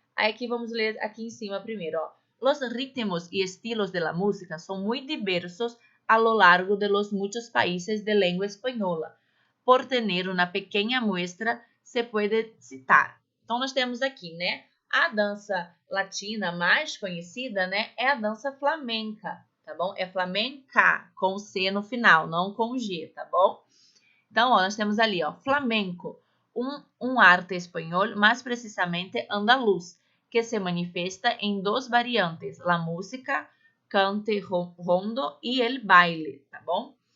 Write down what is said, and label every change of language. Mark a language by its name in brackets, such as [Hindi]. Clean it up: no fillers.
[Portuguese] Aí aqui vamos ler aqui em cima primeiro, ó. [Spanish] Los ritmos y estilos de la música son muy diversos a lo largo de los muchos países de lengua española. Por tener una pequeña muestra, se puede citar. [Portuguese] Então, nós temos aqui, né? A dança latina mais conhecida, né? É a dança flamenca, tá bom? É flamenca, com C no final, não com G, tá bom? Então, ó, nós temos ali, ó, flamenco, um arte espanhol, mais precisamente andaluz, que se manifesta em 2 variantes, la música, cante rondo e el baile, tá bom?